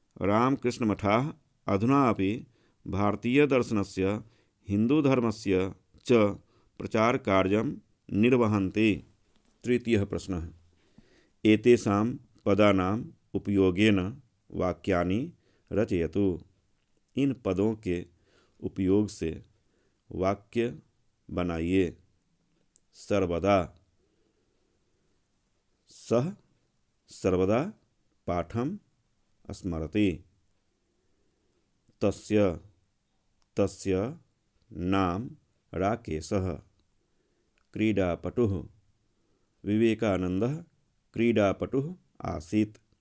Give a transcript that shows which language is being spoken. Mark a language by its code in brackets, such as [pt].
[sa] रामकृष्णमठाः अधुना अपि भारतीयदर्शनस्य हिन्दूधर्मस्य च प्रचारकार्यं निर्वहन्ति। तृतीयः प्रश्नः। एतेषां पदानाम् उपयोगेन वाक्यानि रचयतु। [hi] इन पदों के उपयोग से वाक्य बनाइए। [sa] सर्वदा सः सर्वदा पाठं स्मरति। तस्य नाम राकेशः। क्रीडापटुः विवेकानन्दः क्रीडापटुः आसीत्।